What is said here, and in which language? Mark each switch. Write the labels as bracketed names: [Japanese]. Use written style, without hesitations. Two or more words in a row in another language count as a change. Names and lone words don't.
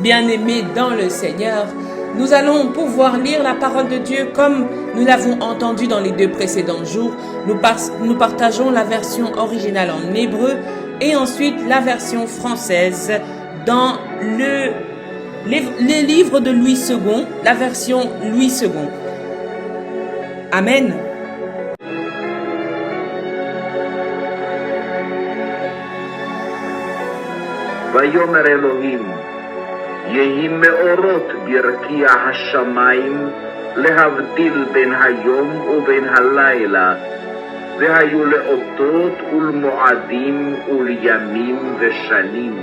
[French] Bien-aimés dans le Seigneur, nous allons pouvoir lire la parole de Dieu comme nous l'avons entendu dans les 2 précédents jours. Nous partageons la version originale en hébreu et ensuite la version française dans le livre de Louis II, la version Louis II. Amen. [Hebrew] ויאמר אלוהים יהי מאורות ברקיע השמיים להבדיל בין היום ובין הלילה, והיו לאותות ולמועדים ולימים ושנים.